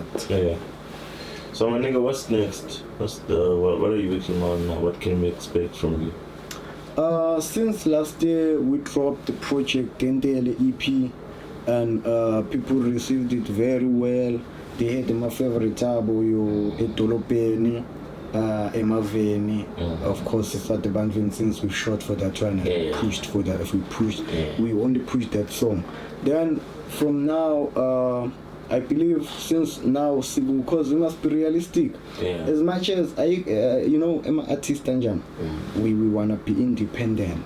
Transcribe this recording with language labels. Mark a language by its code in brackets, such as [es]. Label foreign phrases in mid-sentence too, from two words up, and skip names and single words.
[en] Yeah. So my nigga, what's next? What are you working on now? What can we expect from you? Since last year we dropped the project Gendele EP, and people received it very well. They had my favorite tabo, yo edolopeni, emaveni. Of course, it's at the band since we shot for that one and pushed for that. If we pushed, we only pushed that song. Then from now, I believe since now, because we must be realistic. As much as I'm an artist and we wanna be independent.